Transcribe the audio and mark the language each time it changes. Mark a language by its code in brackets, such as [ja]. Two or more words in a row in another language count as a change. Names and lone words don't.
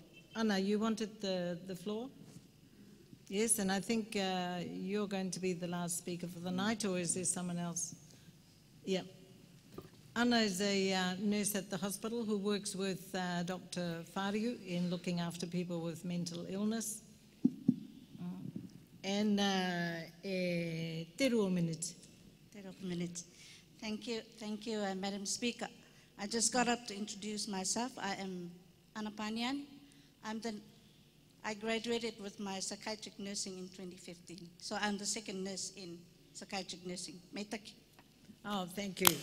[en] Anna, you wanted the floor? Yes, and I think you're going to be the last speaker for the night, or is there someone else? Yeah. Anna is a nurse at the hospital who works with Dr. Whāriu in looking after people with mental illness. And [mi] te rua [en] minute. [mi] Te rua minute. [en] Thank you, Madam Speaker. I just got up to introduce myself. I am Anna Panyan. I graduated with my psychiatric nursing in 2015. So I'm the second nurse in psychiatric nursing. Meitaki. Oh, thank you.